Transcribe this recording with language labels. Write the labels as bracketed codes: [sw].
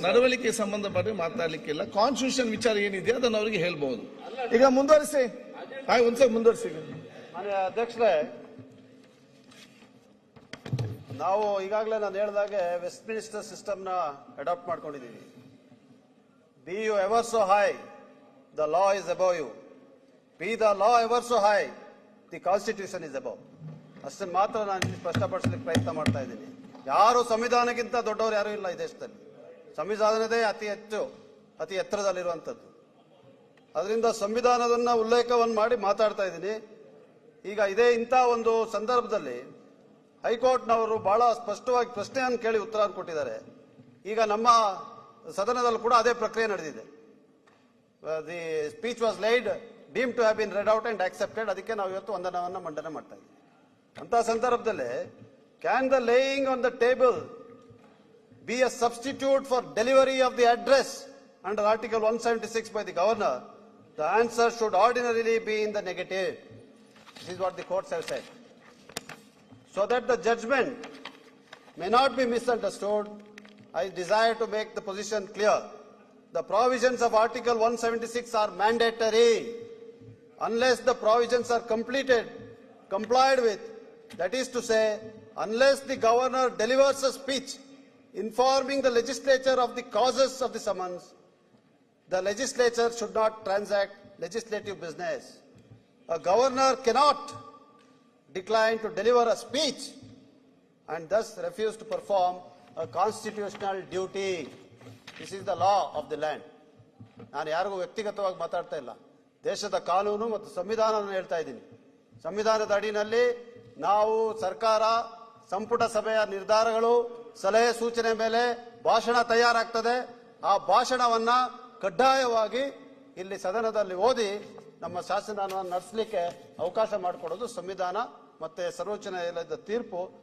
[kn] ನಡವಳಿಕೆ ಸಂಬಂಧಪಟ್ಟ ಮಾತಾಡ್ಲಿಕ್ಕಿಲ್ಲ, ಕಾನ್ಸ್ಟಿಟ್ಯೂಷನ್ ವಿಚಾರ ಏನಿದೆ ಅದನ್ನು ಅವರಿಗೆ ಹೇಳ್ಬಹುದು. ಈಗ ಮುಂದುವರಿಸಿ. ಒಂದ್ಸಲ ಮುಂದುವರಿಸಿ. ಮಾನ್ಯ ಅಧ್ಯಕ್ಷರೇ, ನಾವು ಈಗಾಗಲೇ ನಾನು ಹೇಳಿದಾಗೆ ವೆಸ್ಟ್ ಮಿನಿಸ್ಟರ್ ಸಿಸ್ಟಮ್ ನ ಅಡಾಪ್ಟ್ ಮಾಡ್ಕೊಂಡಿದ್ದೀವಿ. [en] Be you ever so high, the law is above you. Be the law ever so high, the constitution is above. [kn] ಅಷ್ಟನ್ನು ಮಾತ್ರ ನಾನು ಇಲ್ಲಿ ಸ್ಪಷ್ಟಪಡಿಸಲಿಕ್ಕೆ ಪ್ರಯತ್ನ ಮಾಡ್ತಾ ಇದ್ದೀನಿ. ಯಾರು ಸಂವಿಧಾನಕ್ಕಿಂತ ದೊಡ್ಡವರು ಯಾರು ಇಲ್ಲ ಈ ದೇಶದಲ್ಲಿ. ಸಂವಿಧಾನದೇ ಅತಿ ಎತ್ತರದಲ್ಲಿರುವಂಥದ್ದು. ಅದರಿಂದ ಸಂವಿಧಾನದನ್ನ ಉಲ್ಲೇಖವನ್ನು ಮಾಡಿ ಮಾತಾಡ್ತಾ ಇದ್ದೀನಿ. ಈಗ ಇದೇ ಇಂಥ ಒಂದು ಸಂದರ್ಭದಲ್ಲಿ ಹೈಕೋರ್ಟ್ನವರು ಬಹಳ ಸ್ಪಷ್ಟವಾಗಿ ಪ್ರಶ್ನೆಯನ್ನು ಕೇಳಿ ಉತ್ತರ ಕೊಟ್ಟಿದ್ದಾರೆ. ಈಗ ನಮ್ಮ ಸದನದಲ್ಲಿ ಕೂಡ ಅದೇ ಪ್ರಕ್ರಿಯೆ ನಡೆದಿದೆ. [en] The speech was laid deemed to have been read out and accepted. [kn] ಅದಕ್ಕೆ ನಾವು ಇವತ್ತು ವಂದನವನ್ನು ಮಂಡನೆ ಮಾಡ್ತಾ ಇದ್ದೀವಿ. ಅಂತ ಸಂದರ್ಭದಲ್ಲಿ [en] Can the laying on the table be a substitute for delivery of the address under Article 176 by the governor? The answer should ordinarily be in the negative. This is what the courts have said. So that the judgment may not be misunderstood, I desire to make the position clear. The provisions of Article 176 are mandatory. Unless the provisions are complied with, that is to say, unless the governor delivers a speech informing the legislature of the causes of the summons, the legislature should not transact legislative business. A governor cannot decline to deliver a speech and thus refuse to perform a constitutional duty. This is the law of the land. [kn] ನಾನು ಯಾರಿಗೂ ವ್ಯಕ್ತಿಗತವಾಗಿ ಮಾತಾಡ್ತಾ ಇಲ್ಲ. ದೇಶದ ಕಾನೂನು ಮತ್ತು ಸಂವಿಧಾನವನ್ನು ಹೇಳ್ತಾ ಇದ್ದೀನಿ. ಸಂವಿಧಾನದ ಅಡಿಯಲ್ಲಿ ನಾವು ಸರ್ಕಾರ ಸಂಪುಟ ಸಭೆಯ ನಿರ್ಧಾರಗಳು ಸಲಹೆ ಸೂಚನೆ ಮೇಲೆ ಭಾಷಣ ತಯಾರಾಗ್ತದೆ. ಆ ಭಾಷಣವನ್ನ ಕಡ್ಡಾಯವಾಗಿ ಇಲ್ಲಿ ಸದನದಲ್ಲಿ ಓದಿ ನಮ್ಮ ಶಾಸನವನ್ನು ನಡೆಸಲಿಕ್ಕೆ ಅವಕಾಶ ಮಾಡಿಕೊಡೋದು ಸಂವಿಧಾನ ಮತ್ತೆ ಸರ್ವೋಚ್ಚ ನ್ಯಾಯಾಲಯದ ತೀರ್ಪು.